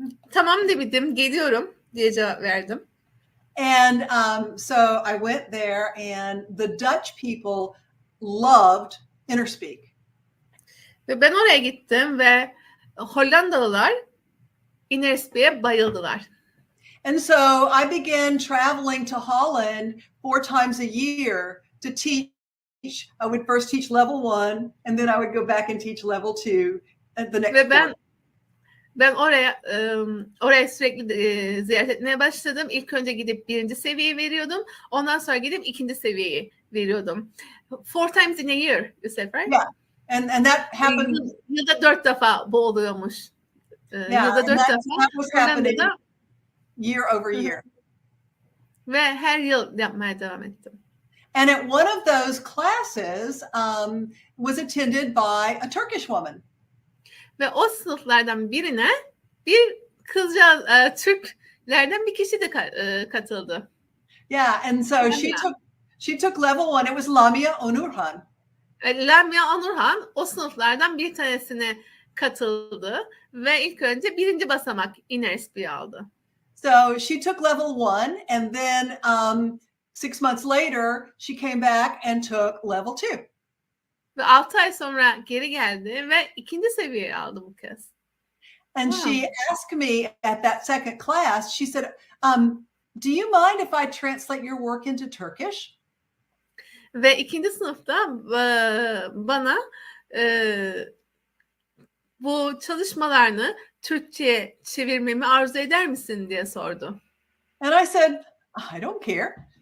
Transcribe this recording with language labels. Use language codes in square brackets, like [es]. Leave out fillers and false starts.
[tr] Tamam dedim, geliyorum diye cevap verdim. [en] And so I went there and the Dutch people loved Interspeak. [tr] Ve ben oraya gittim ve Hollandalılar Interspeak'e bayıldılar. [en] And so I began traveling to Holland 4 times a year to teach. I would first teach level 1 and then I would go back and teach level 2 at the next. [tr] Ve ben oraya sürekli ziyaret etmeye başladım. İlk önce gidip 1. seviyeyi veriyordum. Ondan sonra gidip 2. seviyeyi veriyordum. [en] 4 times in a year, you said, right? Yeah. And that happened. [tr] Yılda 4 defa bu oluyormuş. [en] Yeah, [tr] Yılda 4 defa. [en] that was happening [tr] Hollanda'da [en] year over year. [tr] ve her yıl yapmaya devam ettim. [en] And at one of those classes was attended by a Turkish woman. [tr] Ve o sınıflardan birine bir kızcağız, Türklerden bir kişi de katıldı. [en] Yeah, and so she took level 1. It was Lamia Onurhan. [tr] Lamia Onurhan o sınıflardan bir tanesine katıldı ve ilk önce 1. basamak inner speed aldı. [en] So she took level 1, and then 6 months later she came back and took level 2. [tr] Ve 6 ay sonra geri geldi ve 2. seviyeyi aldı bu kez. [en] And she asked me at that second class, she said, do you mind if I translate your work into Turkish? [tr] Ve 2. sınıfta bana bu çalışmalarını Türkçe'ye çevirmemi arzu eder misin diye sordu. [en] And I said, I don't care.